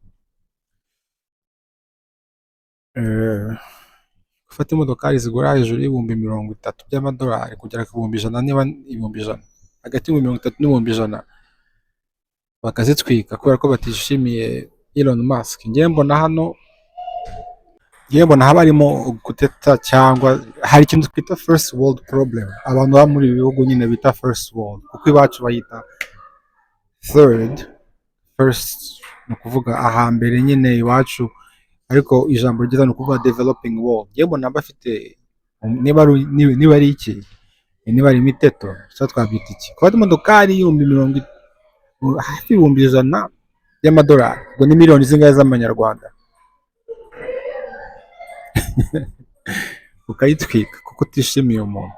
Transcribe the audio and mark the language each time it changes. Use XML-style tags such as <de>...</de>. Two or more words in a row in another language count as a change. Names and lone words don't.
<rw>Gufata imodokari zigura hejuru y'ibihumbi 30 by'amadolari kugera ku bihumbi 100, niba ibihumbi 100, hagati y'ibihumbi 30 n'ibihumbi 100, bakazitwika kubera ko batishimiye Elon Musk. Ngiye mbona haba harimo guteta, cyangwa hari ikintu twita</rw> <en>first world problem.</en> <rw>Abantu baba muri bihugu nyine bita</rw> <en>first world,</en> <rw>kuko iwacu bayita third. First ni ukuvuga ahambere nyine iwacu, ariko ijambo ryiza ni ukuvuga</rw> <en>developing world.</en> <rw>Ngiye mbona bafite, niba ari iki, niba ari imiteto, so twabyita iki, kuba imodokari hafi ibihumbi 100 y'amadolari, ngo ni miliyoni zingahe z'amanyarwanda, ukayitwika kuko utishimiye umuntu.</rw>